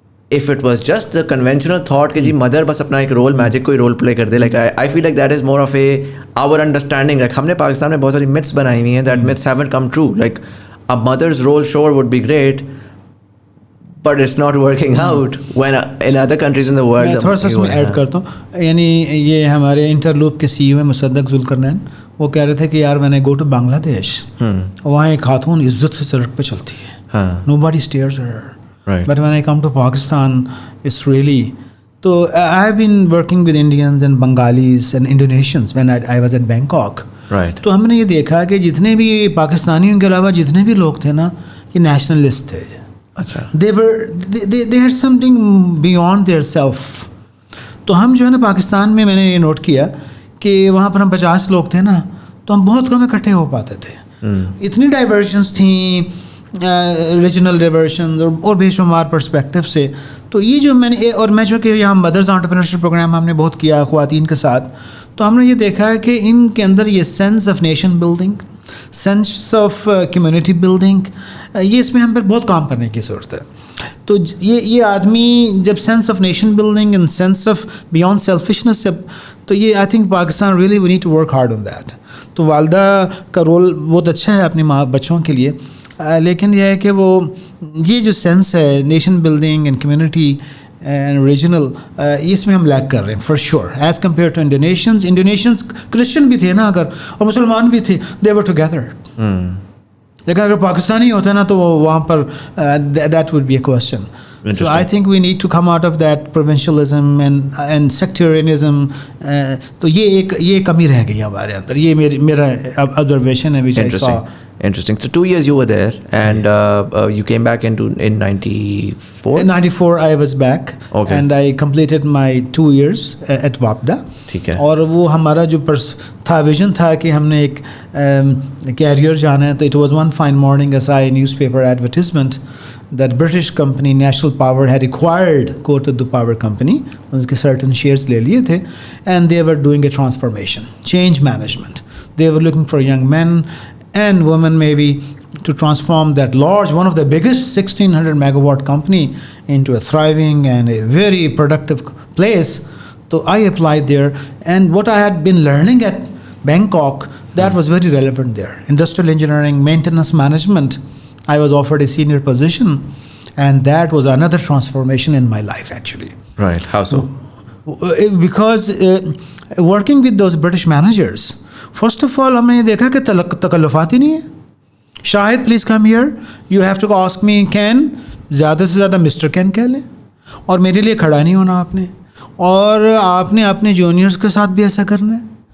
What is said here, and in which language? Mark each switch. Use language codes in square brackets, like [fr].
[en] if it was just the conventional thought [ur] کہ جی mother بس اپنا ایک رول میجک کوئی رول پلے کر دے, [en] like I feel like that is more of our understanding. [ur] like ہم نے پاکستان میں بہت ساری myths بنائی ہوئی ہیں [en] that myths haven't come true. like a mother's role sure would be great but it's not working out when in other countries in the world. [ur] میں تھوڑا سا اس میں ایڈ کرتا ہوں, یعنی یہ ہمارے انٹرلوپ کے CEO ہیں مصدق ذوالقرنین, وہ کہہ رہے تھے کہ یار میں نے گو ٹو بنگلہ دیش, وہاں ایک خاتون عزت سے سڑک پہ چلتی ہے, [en] nobody stares her. Right. But when I come to Pakistan, it's really... So I've been working with Indians and Bengalis and Indonesians when I was at Bangkok. Right. [ur] تو ہم نے یہ دیکھا کہ جتنے بھی پاکستانیوں کے علاوہ جتنے بھی لوگ تھے نا, یہ نیشنلسٹ تھے. اچھا. [en] They had something beyond their self. [ur] تو ہم جو ہے نا پاکستان میں نے یہ نوٹ کیا کہ وہاں پر ہم 50 لوگ تھے نا, تو ہم بہت کم اکٹھے ہو پاتے تھے. اتنی ڈائیورشنس تھیں, ریجنل ڈائیورشنز اور بے شمار پرسپیکٹو سے. تو یہ جو میں جو کہ یہاں مدرز انٹرپرینورشپ پروگرام ہم نے بہت کیا خواتین کے ساتھ, تو ہم نے یہ دیکھا ہے کہ ان کے اندر یہ sense of nation building, sense of community building, یہ اس میں ہم پر بہت کام کرنے کی ضرورت ہے. [en] تو یہ آدمی جب sense of nation building and sense of beyond selfishness, تو یہ I think Pakistan really we need to work hard on that. [ur] تو والدہ کا رول بہت اچھا ہے اپنی بچوں کے لیے, لیکن یہ ہے کہ وہ یہ جو سینس ہے nation building and community and regional, اس میں ہم لیک کر رہے ہیں [en] for sure as compare to [ur] انڈونیشینز Christian بھی تھے نا اگر, اور مسلمان بھی تھے, [en] They were together. [ur] لیکن اگر پاکستانی ہوتا نا تو وہاں پر [en] That would be a question. So I think we need to come out of that provincialism and sectarianism. [ur] تو یہ کمی رہ گئی ہمارے اندر, یہ میرا observation ہے [en] which I saw. Interesting. So 2 years you were there and you came back in 94? In 94 I was back. Okay. And I completed my 2 years at WAPDA. [ur] ٹھیک ہے. اور وہ ہمارا جو تھا ویژن تھا کہ ہم نے ایک کیریئر جانا ہے, [en] تو it was one fine morning I saw a newspaper advertisement that British company National Power had acquired Kotak Power Company. ان کے certain shares [ur] لے لیے تھے, [en] and they were doing a transformation, change management. They were looking for young men and women maybe to transform that large, one of the biggest 1600 megawatt company into a thriving and a very productive place. So I applied there, and what I had been learning at Bangkok, that was very relevant there. Industrial engineering, maintenance management, I was offered a senior position, and that was another transformation in my life actually. Right. How so? Because working with those British managers, first of all [ur] ہم نے یہ دیکھا کہ تکلفات ہی نہیں ہے. شاہد [en] please come here, you have to ask me can, [ur] زیادہ سے زیادہ مسٹر کین کہہ لیں, اور میرے لیے کھڑا نہیں ہونا آپ نے, اور آپ نے اپنے جونیئرس کے ساتھ بھی ایسا کرنا ہے.